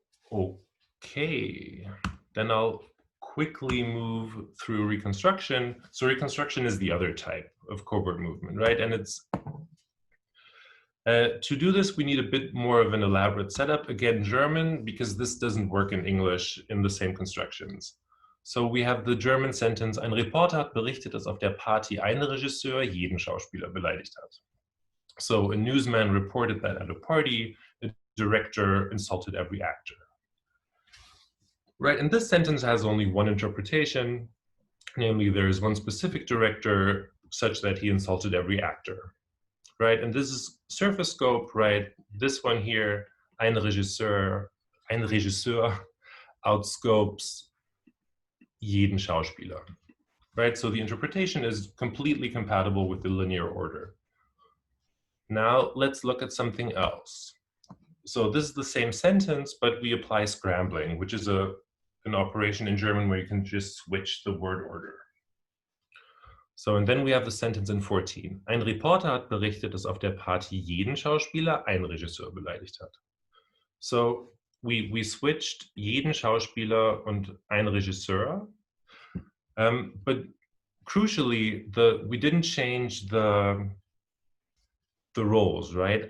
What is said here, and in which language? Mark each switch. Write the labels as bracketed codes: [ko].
[en] Okay, then I'll quickly move through reconstruction. So reconstruction is the other type of covert movement, right? And it's to do this, we need a bit more of an elaborate setup. Again, German, because this doesn't work in English in the same constructions. So we have the German sentence, [de] ein Reporter hat berichtet, dass auf der Party ein Regisseur jeden Schauspieler beleidigt hat. [en] So a newsman reported that at a party, a director insulted every actor. Right, and this sentence has only one interpretation, namely there is one specific director such that he insulted every actor. Right, and this is surface scope, right? This one here, ein Regisseur outscopes jeden Schauspieler, right? So the interpretation is completely compatible with the linear order. Now let's look at something else. So this is the same sentence, but we apply scrambling, which is an operation in German where you can just switch the word order. So, and then we have the sentence in 14. [de] Ein Reporter hat berichtet, dass auf der Party jeden Schauspieler ein Regisseur beleidigt hat. [en] So we switched [de] jeden Schauspieler und ein Regisseur, [en] but crucially, we didn't change the roles, right?